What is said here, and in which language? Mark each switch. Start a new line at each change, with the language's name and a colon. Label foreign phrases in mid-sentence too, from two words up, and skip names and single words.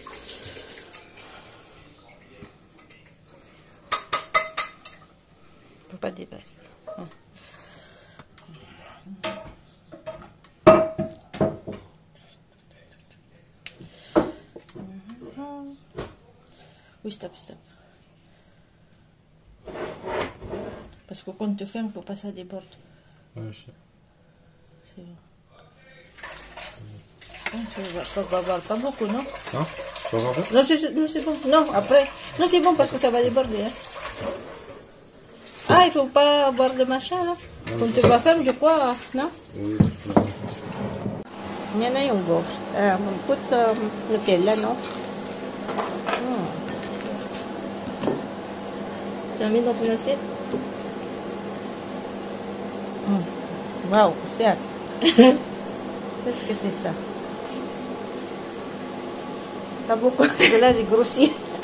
French: Padipas. Stop. Parce que quand tu fermes, faut pas ça déborde. Ouais, je sais. C'est bon. Ça va pas beaucoup, non? Non? Tu vas voir? Non, c'est bon. Non, après. Non, c'est bon parce que ça va déborder. Hein. Ah, il faut pas boire de machin, là. Quand tu vas faire, je crois, non? Oui.
Filipino: Yan na yung gofre.
English: Put Nutella, no?
French: Tu as mis dans ton assiette? Wow, c'est Qu'est-ce que c'est ça? T'as beaucoup de là, j'ai grossi.